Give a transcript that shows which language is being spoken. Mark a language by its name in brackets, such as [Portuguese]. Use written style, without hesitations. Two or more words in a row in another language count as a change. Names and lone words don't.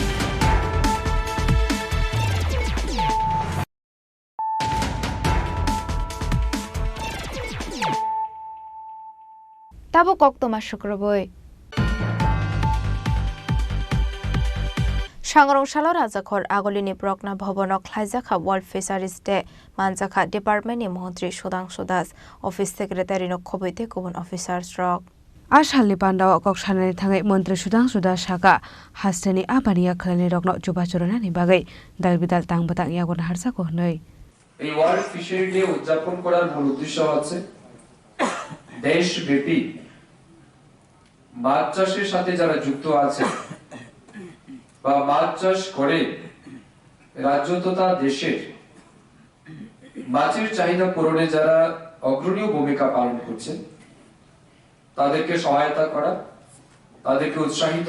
[Kok Borok] Tabo Koktoma Shukraboi Shangrong Shalo Rajakhor Agolini Brokna Bhobono Khlaijaka World Fisheries Day Manjaka Department ni Montri Sudangshu Das [English] Office Secretary [Kok Borok] no Khoboite Kubun Officers Rock Ashalni Pandao Kokshane Thangai Mantri Sudangshu Das Shaka Hasteni Abaniya Khlani Rokno Chubachorona ni bagai Dalbidal Tangbatang Yagon Harsa ko hnoi [Bangla] এই ওয়ার্ল্ড ফিশারি ডে উদযাপন করার মূল উদ্দেশ্য হচ্ছে দেশব্যাপী মাছ চাষের সাথে যারা যুক্ত আছে বা মাছ চাষ করে রাজ্য তথা দেশের মাছের চাহিদা পূরণে যারা অগ্রণী ভূমিকা পালন করছেন তাদেরকে সহায়তা করা তাদেরকে উৎসাহিত